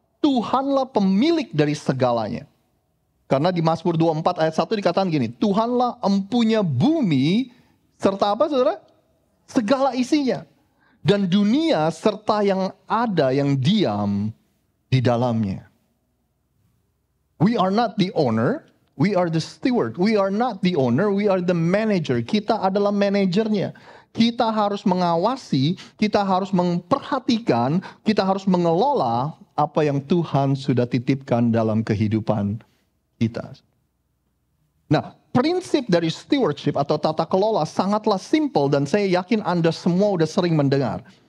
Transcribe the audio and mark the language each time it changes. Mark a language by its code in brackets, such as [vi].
[id] Tuhanlah pemilik dari segalanya. Karena di Mazmur 24 ayat 1 dikatakan gini, Tuhanlah empunya bumi, serta apa saudara? Segala isinya. Dan dunia serta yang ada, yang diam di dalamnya. [en] We are not the owner, we are the steward. We are not the owner, we are the manager. [id] Kita adalah manajernya. Kita harus mengawasi, kita harus memperhatikan, kita harus mengelola apa yang Tuhan sudah titipkan dalam kehidupan kita. Nah, prinsip dari stewardship atau tata kelola sangatlah simple dan saya yakin Anda semua sudah sering mendengar.